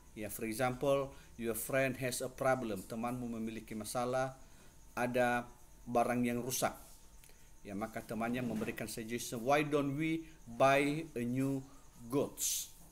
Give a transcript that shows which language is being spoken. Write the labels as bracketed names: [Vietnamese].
[English] For example, your friend has a problem. [Indonesian] Temanmu memiliki masalah, ada barang yang rusak. Maka temannya memberikan [English] suggestion, why don't we buy a new goods?